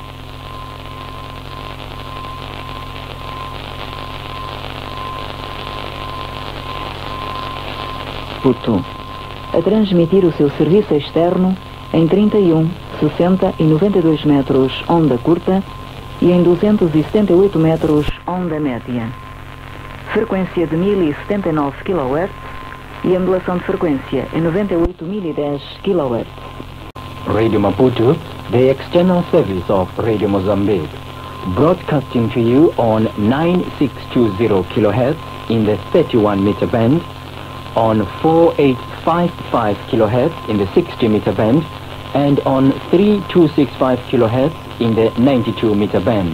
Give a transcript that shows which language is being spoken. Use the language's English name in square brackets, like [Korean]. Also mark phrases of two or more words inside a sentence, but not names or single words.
[Portuguese] Maputo a transmitir o seu serviço externo em 31, 60 e 92 metros onda curta e em 278 metros onda média. Frequência de 1079 kHz e angulação de frequência em 98.010 kHz. [English] Radio Maputo, the external service of Radio Mozambique, broadcasting to you on 9620 kHz in the 31 meter band, on 4855 kHz in the 60 meter band, and on 3265 kHz in the 92 meter band.